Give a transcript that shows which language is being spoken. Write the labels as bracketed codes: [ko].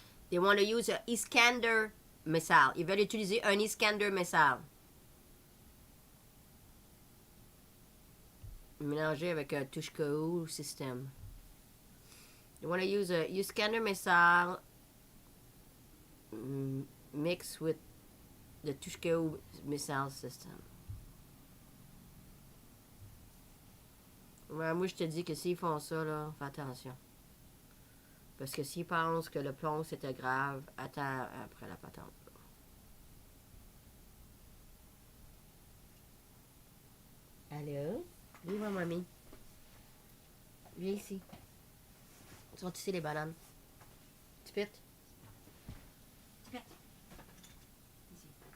[en] They want to use a Iskander missile. [fr] Ils veulent utiliser un Iskander missile. Mélangé avec un Tushko system. [en] They want to use a Iskander missile mixed with the Tushko missile system. [fr] Ouais, moi, je te dis que s'ils font ça, là, fais attention. Parce que s'ils pensent que le plomb, c'était grave, attends après la patente. Allô? Viens voir, mamie. Viens ici. Sont ici les bananes. Tu pètes? Tu pètes? Ici.